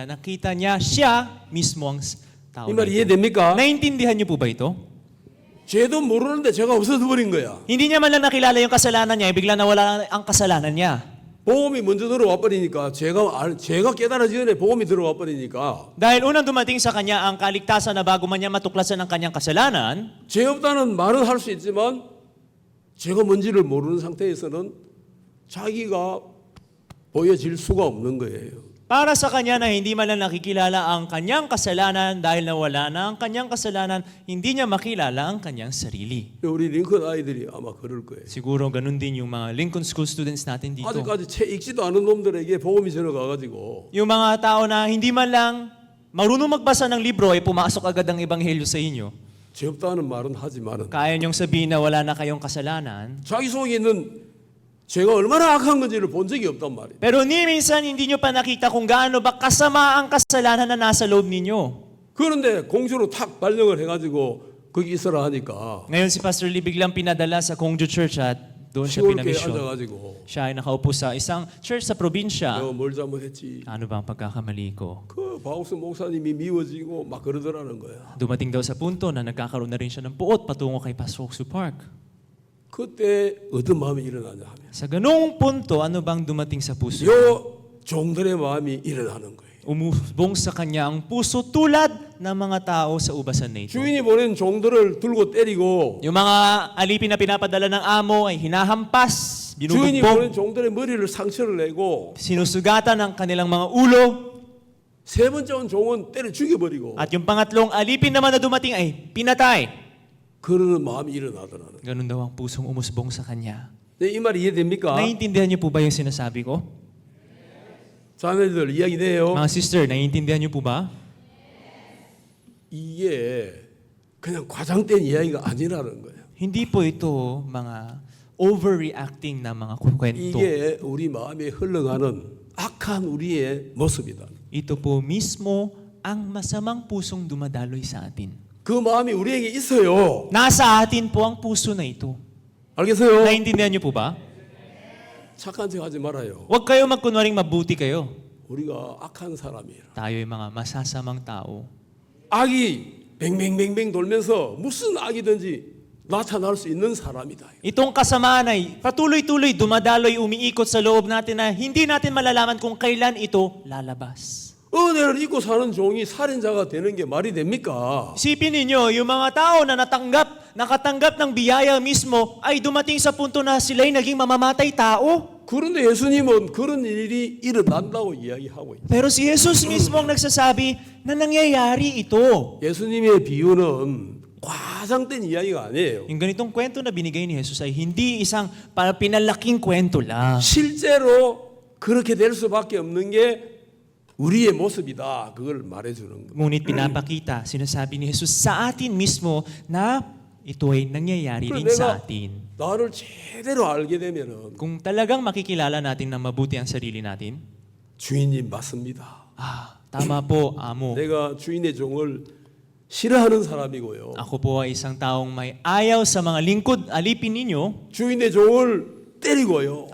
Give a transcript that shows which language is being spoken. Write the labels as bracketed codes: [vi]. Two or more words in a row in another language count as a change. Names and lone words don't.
[tl] Nakita niya, siya mismo ang tao [ko] 이 [tl] na [ko] 말 [tl] ito. [ko] 이해됩니까? [tl] Naintindihan niyo po ba ito? [ko] 죄도 모르는데 죄가 없어져 버린 거야. [tl] Hindi niya man lang nakilala yung kasalanan niya, bigla nawala ang kasalanan niya. [ko] 복음이 먼저 들어와 버리니까 죄가 깨달아지기 전에 복음이 들어와 버리니까 [tl] Dahil unang dumating sa kanya ang kaligtasan na bago man niya matuklasan ang kanyang kasalanan, [ko] 죄 없다는 말은 할 수 있지만 죄가 뭔지를 모르는 상태에서는 자기가 보여질 수가 없는 거예요. [tl] para sa kanya na hindi man lang nakikilala ang kanyang kasalanan dahil nawala na ang kanyang kasalanan, hindi niya makilala ang kanyang sarili. [ko] 우리 링컨 아이들이 아마 그럴 거예요. [tl] Siguro ganun din yung mga Lincoln School students natin dito. [ko] 아직까지 책 읽지도 않은 놈들에게 복음이 전해가가지고 [tl] Yung mga tao na hindi man lang marunong magbasa ng libro ay pumasok agad ang ebanghelyo sa inyo. [ko] 죄 없다는 말은 하지만은 [tl] Kaya niyong sabihin na wala na kayong kasalanan. [ko] 자기 속에 있는 죄가 얼마나 악한 건지를 본 적이 없단 말이에요. [tl] Pero ni minsan hindi niyo pa nakita kung gaano ba kasama ang kasalanan na nasa loob ninyo. [ko] 그런데 공주로 탁 발령을 해가지고 거기 있어라 하니까 [tl] Ngayon si Pastor Lee biglang pinadala sa Gongju Church at doon siya [ko] 시골교회 [tl] pinamisyon. [ko] 앉아가지고 [tl] Siya ay nakaupo sa isang church sa probinsya. [ko] 내가 뭘 잘못했지? [tl] Ano ba ang pagkakamali ko? [ko] 그 바옥스 목사님이 미워지고 막 그러더라는 거야. [tl] Dumating daw sa punto na nagkakaroon na rin siya ng puot patungo kay Pastor Oksu Park. [ko] 그때 어떤 마음이 일어나냐 하면 [tl] Sa ganung punto, ano bang dumating sa puso? [ko] 요 종들의 마음이 일어나는 거예요. [tl] Umubong sa kanya ang puso tulad ng mga tao sa ubasan na ito. [ko] 주인이 보낸 종들을 들고 때리고 [tl] Yung mga alipin na pinapadala ng amo ay hinahampas, [ko] 주인이 [tl] binubugbog, [ko] 보낸 종들의 머리를 상처를 내고 [tl] sinusugatan ang kanilang mga ulo, [ko] 세 번째 온 종은 때려 죽여버리고 [tl] at yung pangatlong alipin naman na dumating ay pinatay. [ko] 그러는 마음이 일어나더라는 거예요. [tl] Ganun daw ang pusong umusbong sa kanya. [ko] 네, 이 말이 이해됩니까? [tl] Naiintindihan niyo po ba yung sinasabi ko? [ko] 자매들 이야기돼요. [tl] Mga sister, naiintindihan niyo po ba? [ko] 이게 그냥 과장된 이야기가 아니라는 거예요. [tl] Hindi po ito mga overreacting na mga kwento. [ko] 이게 우리 마음에 흘러가는 악한 우리의 모습이다. [tl] Ito po mismo ang masamang pusong dumadaloy sa atin. [ko] 그 마음이 우리에게 있어요. [tl] Nasa atin po ang puso na ito. [ko] 알겠어요? [tl] Naiintindihan niyo po ba? [ko] 착한 척 하지 말아요. [tl] Huwag kayo magkunwaring mabuti kayo. [ko] 우리가 악한 사람이에요. [tl] Tayo'y mga masasamang tao. [ko] 악이 뱅뱅뱅뱅 돌면서 무슨 악이든지 나타날 수 있는 사람이다. [tl] Itong kasamaan ay patuloy-tuloy dumadaloy, umiikot sa loob natin na hindi natin malalaman kung kailan ito lalabas. [ko] 은혜를 잊고 사는 종이 살인자가 되는 게 말이 됩니까? [tl] Isipin ninyo, yung mga tao na nakatanggap ng biyaya mismo ay dumating sa punto na sila'y naging mamamatay tao. [ko] 그런데 예수님은 그런 일이 일어난다고 이야기하고 있어요. [tl] Pero si Jesus mismo ang nagsasabi na nangyayari ito. [ko] 예수님의 비유는 과장된 이야기가 아니에요. [tl] Yung ganitong kwento na binigay ni Jesus ay hindi isang pinalaking kwento lang. [ko] 실제로 그렇게 될 수밖에 없는 게 우리의 모습이다. 그걸 말해주는 거예요. [tl] Ngunit pinapakita, sinasabi ni Jesus sa atin mismo na ito ay nangyayari [ko] 그래서 [tl] din sa [ko] 내가 [tl] atin. [ko] 나를 제대로 알게 되면은 [tl] Kung talagang makikilala natin na mabuti ang sarili natin, [ko] 주인님 맞습니다. [tl] tama po, amo. [ko] 내가 주인의 종을 싫어하는 사람이고요. [tl] Ako po ay isang taong may ayaw sa mga lingkod, alipin ninyo. [ko] 주인의 종을 때리고요.